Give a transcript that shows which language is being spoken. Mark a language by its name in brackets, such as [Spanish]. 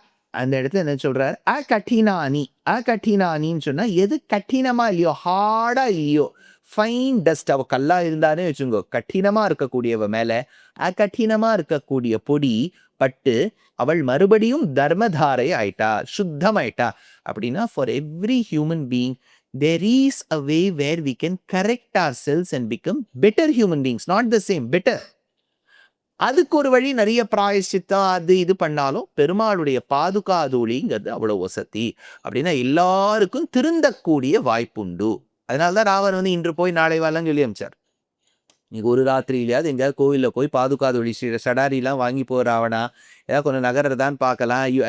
[Tamil] அந்த இடத்துல என்ன சொல்றாரு, அகடினானி. அகடினானின்னு சொன்னா எது கடினமா இல்லையோ, ஹார்டா இல்லையோ, [English] Fine dust. [Tamil] அவ கல்லா இருந்தானே வச்சுக்கோ, கடினமா இருக்கக்கூடியவ மேல அகடினமா இருக்கக்கூடிய பொடி பட்டு அவள் மறுபடியும் தர்மதாரை ஆயிட்டா, சுத்தமாயிட்டா. அப்படின்னா [English] For every human being there is a way where we can correct ourselves and become better human beings, not the same, better. [Tamil] அதுக்கு ஒரு வழி நிறைய பிராயஷ்சித்தம் அது இது பண்ணாலும் பெருமாளுடைய பாதுகாதூளிங்கிறது அவ்வளவு வசதி. அப்படின்னா எல்லாருக்கும் திருந்தக்கூடிய வாய்ப்புண்டு. அதனாலதான் ராவன் வந்து இன்று போய் நாளை வரலாம்னு சொல்லி அமிச்சார். நீங்க ஒரு ராத்திரியிலையாவது எங்கேயாவது கோவில்ல போய் பாதுகாதொழி சடாரிலாம் வாங்கி போ ராவணா, ஏதாவது கொஞ்சம் நகரதான் பார்க்கலாம்.